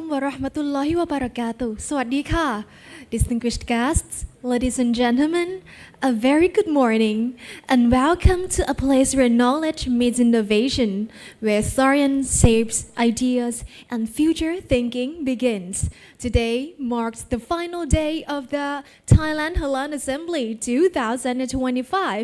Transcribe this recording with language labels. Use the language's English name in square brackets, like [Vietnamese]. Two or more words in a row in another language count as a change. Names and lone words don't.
[Arabic] رحمة الله وبركاته. [Thai] สวัสดีค่ะ [English] Distinguished guests, ladies and gentlemen, a very good morning and welcome to a place where knowledge meets innovation, where science shapes ideas and future thinking begins. Today marks the final day of the Thailand Halal Assembly 2025.